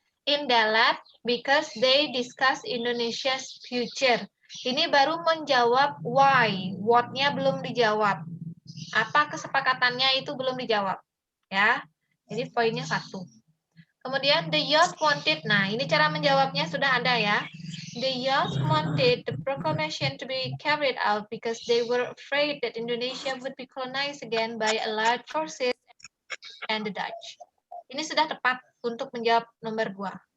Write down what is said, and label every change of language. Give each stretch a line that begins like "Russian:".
English: In Dalat because they discuss Indonesia's future.
Indonesian: Ini baru menjawab why, what-nya belum dijawab. Apa kesepakatannya itu belum dijawab, ya. Jadi poinnya 1. Kemudian
English: the youth wanted.
Indonesian: Nah, ini cara menjawabnya sudah ada ya.
English: The youth wanted the proclamation to be carried out because they were afraid that Indonesia would be colonized again by Allied forces and the Dutch.
Indonesian: Ini sudah tepat untuk menjawab nomor 2.